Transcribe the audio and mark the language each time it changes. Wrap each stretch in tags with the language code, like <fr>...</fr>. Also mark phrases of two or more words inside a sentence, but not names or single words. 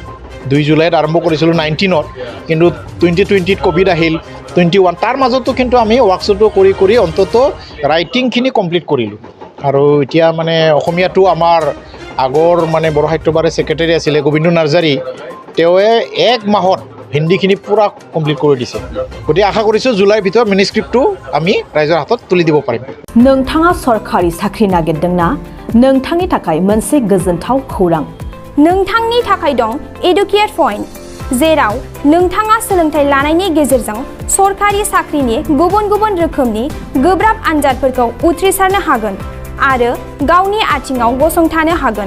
<as>2 জুলাইত আৰম্ভ কৰিছিলোঁ 19ত কিন্তু 2020ত ক'ভিড আহিল 21 তাৰ মাজতো কিন্তু আমি ৱৰ্কশ্বপটো কৰি অন্তত ৰাইটিংখিনি কমপ্লিট কৰিলোঁ আৰু এতিয়া মানে অসমীয়াটো আমাৰ আগৰ মানে বড়ো সাহিত্য সভাৰ ছেক্ৰেটাৰী আছিলে গোবিন্দ নাৰ্জাৰী তেওঁৱে 1 মাহত হিন্দীখিনি পুৰা কমপ্লিট কৰি দিছে গতিকে আশা কৰিছোঁ জুলাইৰ ভিতৰত মেনুস্ক্ৰিপ্টটো আমি ৰাইজৰ হাতত তুলি দিব পাৰিম</as> <brx>नोंथाङा सरकारि साख्रि नागिरदोंना नोंथांनि थाखाय मोनसे गोजोनथाव खौरां नोंथांनि थाखाय दं एडुकेट पइन्ट जेराव नोंथाङा सोलोंथाइ लानायनि गेजेरजों सरकारि साख्रिनि गुबुन गुबुन रोखोमनि गोब्राब आनजादफोरखौ उथ्रिसारनो हागोन आरो गावनि आथिङाव गसंथानो हागोन</brx>